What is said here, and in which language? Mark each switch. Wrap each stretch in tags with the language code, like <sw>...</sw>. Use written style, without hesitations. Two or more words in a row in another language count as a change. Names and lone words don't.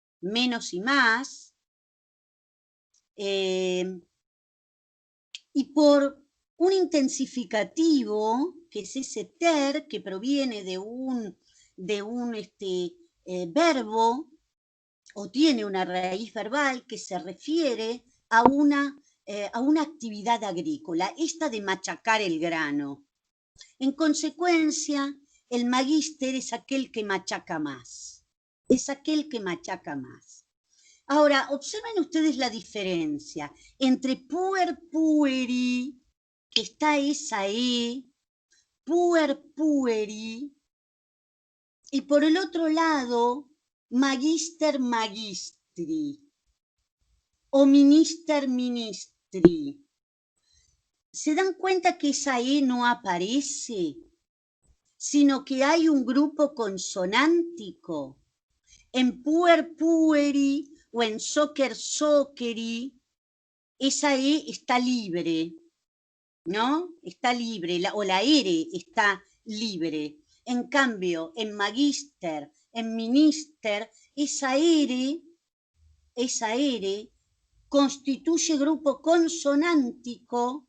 <es>y por un intensificativo, que es ese ter, que proviene de un verbo, o tiene una raíz verbal que se refiere a una actividad agrícola, esta de machacar el grano. En consecuencia, el magíster es aquel que machaca más. Es aquel que machaca más. Ahora, observen ustedes la diferencia entre</es> <la>puer pueri,</la> <es>que está esa E,</es> <la>puer pueri,</la> <es>y por el otro lado,</es> <la>magister magistri o minister ministri.</la> <es>¿Se dan cuenta que esa E no aparece, sino que hay un grupo consonántico? En</es> <la>puer pueri</la> <es>o en</es> <la>soccer socceri,</la> <es>esa E está libre, ¿no? Está libre, o la R está libre. En cambio, en magister, en minister, esa R constituye grupo consonántico.</es>